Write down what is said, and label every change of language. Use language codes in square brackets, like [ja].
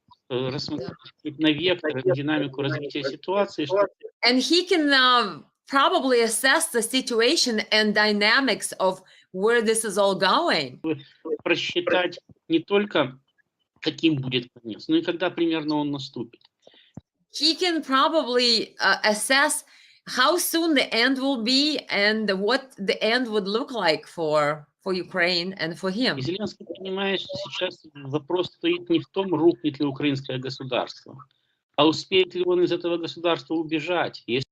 [ru] рассмотреть на вектор, на динамику развития ситуации, [en] And he can probably assess the situation and dynamics of where this is all going. [ru] просчитать не только, каким будет конец, но и когда примерно он наступит. [en] He can probably assess how soon the end will be and what the end would look like for Ukraine and for him. [ru] И Зеленский понимает, что сейчас вопрос стоит не в том, рухнет ли украинское государство, а успеет ли он из этого государства убежать.